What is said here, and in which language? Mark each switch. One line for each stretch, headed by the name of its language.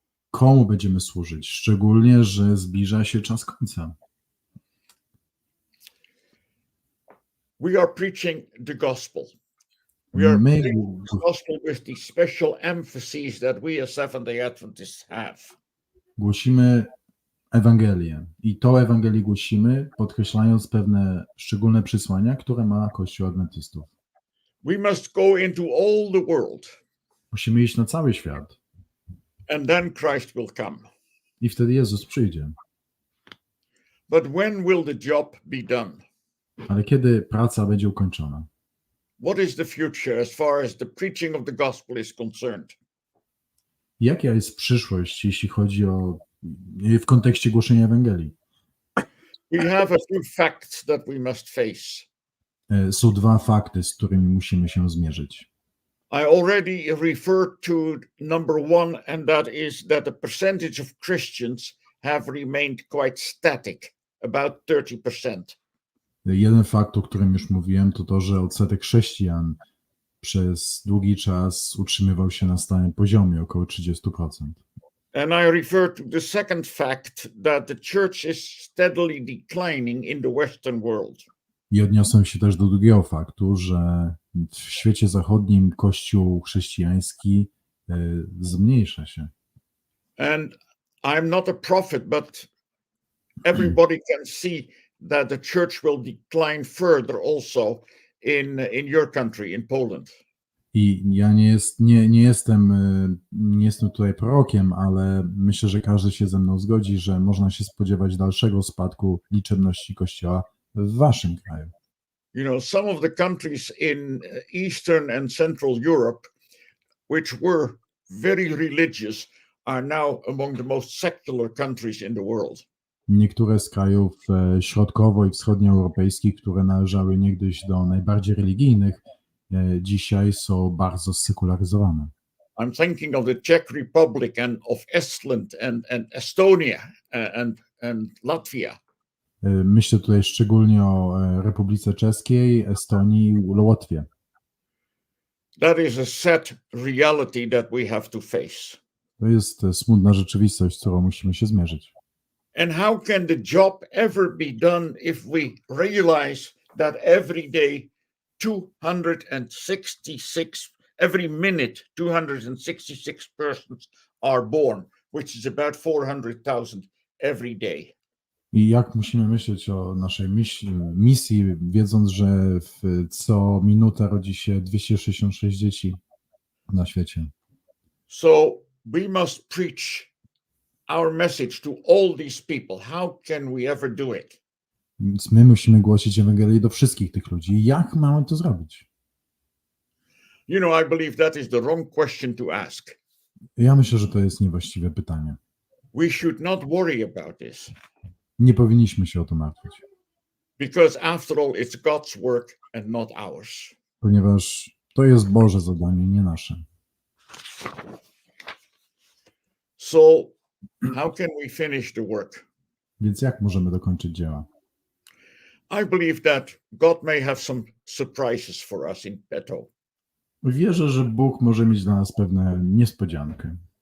Polish: Komu będziemy służyć? Szczególnie, że zbliża się czas końca.
English: We are preaching the gospel. We are preaching the gospel with the special emphasis that we as Seventh-day Adventists have.
Polish: Głosimy Ewangelię i tą Ewangelię głosimy, podkreślając pewne szczególne przesłania, które ma Kościół Adwentystów.
English: We must go into all the world.
Polish: Musimy iść na cały świat.
English: And then Christ will come.
Polish: I wtedy Jezus przyjdzie.
English: But when will the job be done?
Polish: Ale kiedy praca będzie ukończona?
English: What is the future as far as the preaching of the gospel is concerned?
Polish: Jaka jest przyszłość, jeśli chodzi o w kontekście głoszenia Ewangelii?
English: We have a few facts that we must face.
Polish: Są dwa fakty, z którymi musimy się zmierzyć.
English: I already referred to number one, and that is that the percentage of Christians have remained quite static, about 30%.
Polish: Jeden fakt, o którym już mówiłem, to to, że odsetek chrześcijan przez długi czas utrzymywał się na stałym poziomie, około 30%.
English: And I refer to the second fact, that the church is steadily declining in the Western world.
Polish: I odniosłem się też do drugiego faktu, że w świecie zachodnim Kościół chrześcijański zmniejsza się.
English: And I'm not a prophet, but everybody can see that the church will decline further also in your country, in Poland.
Polish: I ja nie jestem tutaj prorokiem, ale myślę, że każdy się ze mną zgodzi, że można się spodziewać dalszego spadku liczebności Kościoła w waszym kraju.
English: You know, some of the countries in Eastern and Central Europe, which were very religious, are now among the most secular countries in the world.
Polish: Niektóre z krajów środkowo- i wschodnioeuropejskich, które należały niegdyś do najbardziej religijnych, dzisiaj są bardzo sekularyzowane.
English: I'm thinking of the Czech Republic and of Estland and Estonia and Latvia.
Polish: Myślę tutaj szczególnie o Republice Czeskiej, Estonii i Łotwie.
English: That is a sad reality that we have to face.
Polish: To jest smutna rzeczywistość, z którą musimy się zmierzyć.
English: And how can the job ever be done if we realize that every day 266, every minute 266 persons are born, which is about 400,000 every day.
Polish: I jak musimy myśleć o naszej misji, wiedząc, że co minutę rodzi się 266 dzieci na świecie.
English: So we must preach our message to all these people. How can we ever do it?
Polish: Więc my musimy głosić Ewangelię do wszystkich tych ludzi. Jak mamy to zrobić?
English: You know, I believe that is the wrong question to ask.
Polish: Ja myślę, że to jest niewłaściwe pytanie.
English: We should not worry about this
Polish: Nie powinniśmy się o to martwić,
English: because after all, it's God's work and not ours.
Polish: ponieważ to jest Boże zadanie, nie nasze.
English: So how can we finish the work?
Polish: Więc jak możemy dokończyć dzieła?
English: I believe that God may have some surprises for us in petto.
Polish: Wierzę, że Bóg może mieć dla nas pewną niespodziankę.